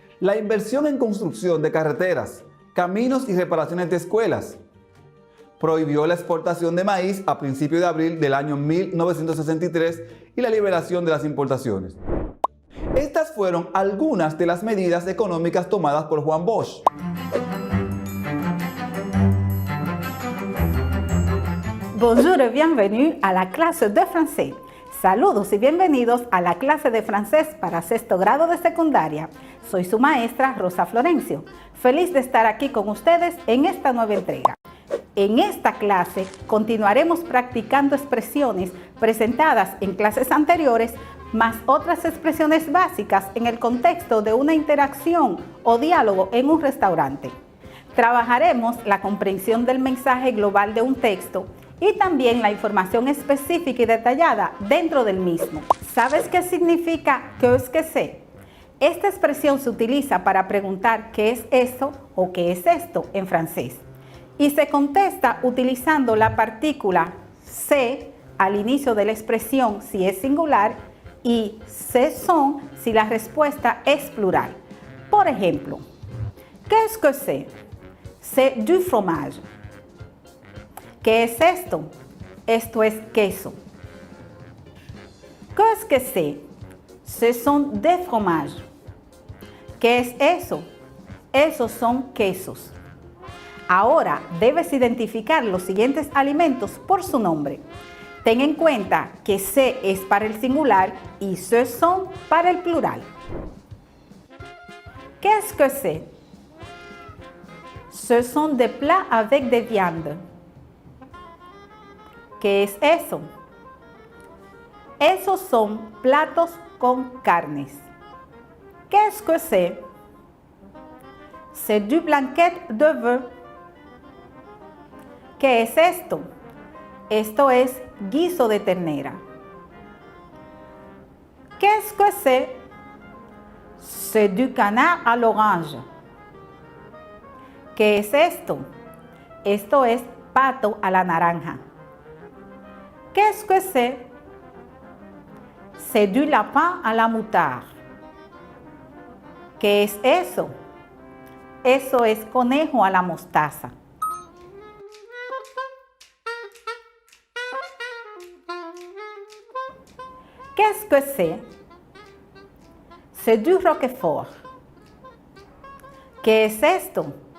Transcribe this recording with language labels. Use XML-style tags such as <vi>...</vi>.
<es>La inversión en construcción de carreteras, caminos y reparaciones de escuelas. Prohibió la exportación de maíz a principios de abril del año 1963 y la liberación de las importaciones. Estas fueron algunas de las medidas económicas tomadas por Juan Bosch.</es> <fr>Bonjour et bienvenue à la clase de français.</fr> <es>Saludos y bienvenidos a la clase de francés para sexto grado de secundaria. Soy su maestra Rosa Florencio. Feliz de estar aquí con ustedes en esta nueva entrega. En esta clase continuaremos practicando expresiones presentadas en clases anteriores, más otras expresiones básicas en el contexto de una interacción o diálogo en un restaurante. Trabajaremos la comprensión del mensaje global de un texto y también la información específica y detallada dentro del mismo. ¿Sabes qué significa</es> <fr>qu'est-ce que c'est?</fr> <es>Esta expresión se utiliza para preguntar qué es eso o qué es esto en francés. Y se contesta utilizando la partícula c'est al inicio de la expresión si es singular y ce sont si la respuesta es plural. Por ejemplo,</es> <fr>qu'est-ce que c'est? C'est du fromage.</fr> <es>¿Qué es esto? Esto es queso.</es> <fr>Qu'est-ce que c'est? Ce sont des fromages.</fr> <es>¿Qué es eso? Esos son quesos. Ahora debes identificar los siguientes alimentos por su nombre. Ten en cuenta que ce es para el singular y ce sont para el plural.</es> <fr>Qu'est-ce que c'est? Ce sont des plats avec des viandes.</fr> <es>¿Qué es eso? Esos son platos con carnes.</es> <fr>Qu'est-ce que c'est? C'est du blanquette de bœuf.</fr> <es>¿Qué es esto? Esto es guiso de ternera.</es> <fr>Qu'est-ce que c'est? C'est du canard à l'orange.</fr> <es>¿Qué es esto? Esto es pato a la naranja.</es> <fr>Qu'est-ce que c'est? C'est du lapin à la moutarde.</fr> <es>¿Qué es eso? Eso es conejo a la mostaza.</es> <fr>Qu'est-ce que c'est? C'est du roquefort.</fr> <es>¿Qué es esto?</es>